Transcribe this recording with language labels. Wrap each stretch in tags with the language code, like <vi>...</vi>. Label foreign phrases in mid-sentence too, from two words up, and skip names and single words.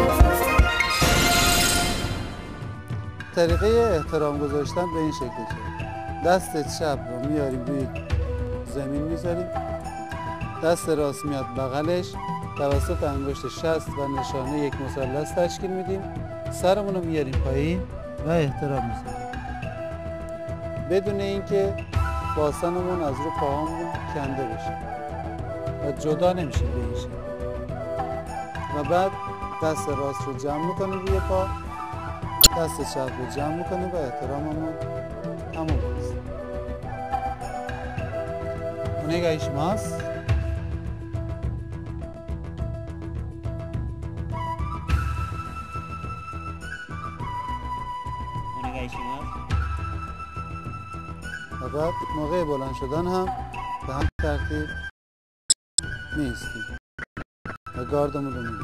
<fa>طریقه احترام گذاشتن به این شکلی که دست چپ رو میاریم روی زمین میذاریم، دست راست میاد بغلش، توسط انگشت شست و نشانه یک مثلث تشکیل میدیم، سرمون رو میاریم پایین و احترام میذاریم بدون اینکه باسنمون از رو پاهامون کنده بشه و جدا نمیشیم به این شکل. و بعد دست راست رو جمع میکنیم روی پا، دست چپ رو جمع میکنیم و احتراممون تموم است. お願いします。و بعد موقع بلند شدن هم به همین ترتیب می‌ایستیم و گاردمون رو میگیریم.</fa>